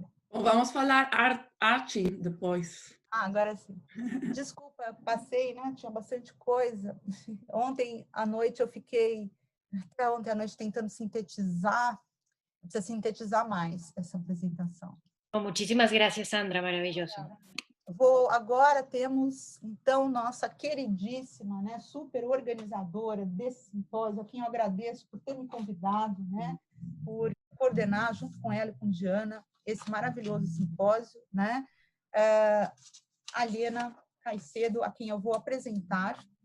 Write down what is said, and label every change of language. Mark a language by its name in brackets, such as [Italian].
[Portuguese] Vamos falar arte depois. Agora sim. Desculpa, passei, né? Tinha bastante coisa. Ontem à noite eu fiquei, até ontem à noite, tentando sintetizar. Precisa sintetizar mais essa apresentação. [Spanish] Muchísimas gracias, Sandra, maravilloso. [Portuguese] Agora temos, então, nossa queridíssima, né, super organizadora desse simpósio, a quem eu agradeço por ter me convidado, né, por coordenar, junto com ela e com Diana, esse maravilhoso simpósio, né, a Lena Caicedo, a quem eu vou apresentar.